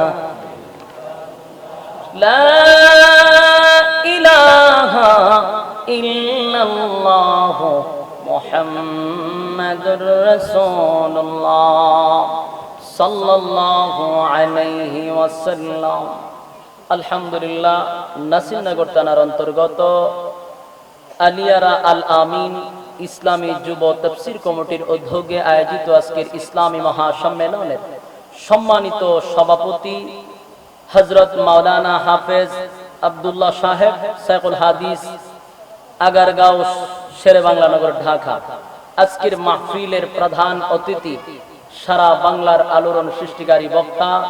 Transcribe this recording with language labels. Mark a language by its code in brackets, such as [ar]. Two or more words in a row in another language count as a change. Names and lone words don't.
[ar] لا الہ الا اللہ محمد رسول اللہ صلی اللہ علیہ وسلم আলহামদুলিল্লাহ [bn] নাসিরনগর থানার অন্তর্গত আলিয়ারা আল আমিন ইসলামী যুব তাফসীর কমিটির উদ্যোগে আয়োজিত আজকের ইসলামী মহাসম্মেলনের সম্মানিত সভাপতি হযরত মাওলানা হাফেজ আব্দুল্লাহ সাহেব শাইখুল হাদিস আগারগাঁও শেরেবাংলা নগর ঢাকা আজকের মাহফিলের প্রধান অতিথি সারা বাংলার আলোড়ন সৃষ্টিকারী বক্তা